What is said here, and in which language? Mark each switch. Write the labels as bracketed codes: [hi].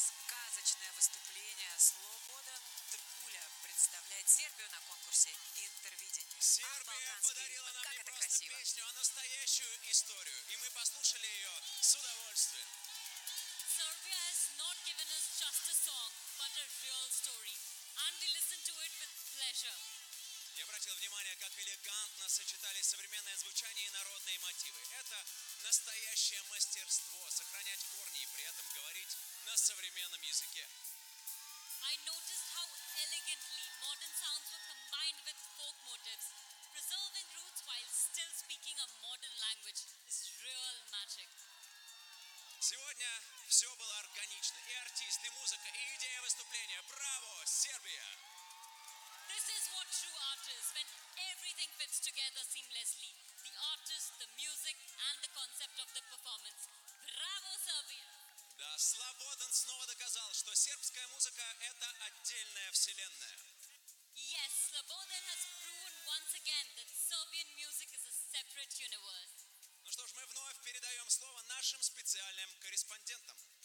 [ru] Выступление Слободан Тркуля представляет Сербию на конкурсе «Интервидение». Сербия подарила нам не просто песню, а настоящую историю, и мы послушали ее с удовольствием. [en] Serbia has not given us just a song, but a real story, and we listen to it with pleasure. [ru] Я обратил внимание, как элегантно сочетали современное звучание и народные мотивы. Это настоящее мастерство — сохранять корни и при этом говорить на современном языке. [en] I noticed how elegantly modern sounds were combined with folk motives. Preserving roots while still speaking a modern language is real magic. [ru] Сегодня все было органично. И артист, и музыка, и идея выступления. Браво, Сербия! [en] This is what true art is, when everything fits together seamlessly. The artist, the music, and the concept of the performance. Bravo, Serbia! [ru] Да, Slobodan снова доказал, что сербская музыка — это отдельная вселенная. [en] Yes, Slobodan has proven once again that Serbian music is a separate universe. [ru] Ну что ж, мы вновь передаем слово нашим специальным корреспондентам.